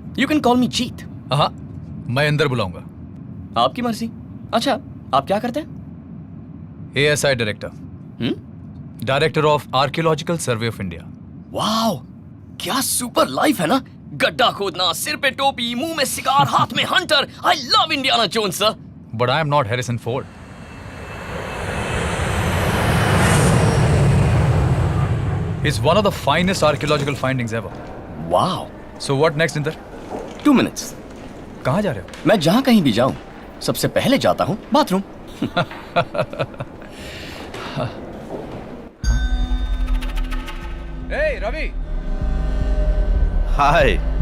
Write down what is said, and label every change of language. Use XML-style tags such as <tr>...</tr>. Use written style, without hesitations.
<en>You can call me Jeet.</en> <hi>हाँ, मैं अंदर बुलाऊंगा. आपकी मर्जी. अच्छा, आप क्या करते हैं?</hi> <en>ASI Director. Director of Archaeological Survey of India.</en> <hi>Wow, क्या सुपर लाइफ है ना? गड्ढा खोदना, सिर पे टोपी, मुंह में सिगार, हाथ में Hunter.</hi> <en>I love Indiana Jones, sir. But I am not Harrison Ford. It's one of the finest archaeological findings ever.</en> <hi>Wow.</hi> <en>So what next, Inder? 2 minutes.</en> <hi>कहाँ जा रहे हो? मैं जहां कहीं भी जाऊं, सबसे पहले जाता हूं बाथरूम.</hi> <en>Hey, Ravi.</en> <hi>हाय.</hi>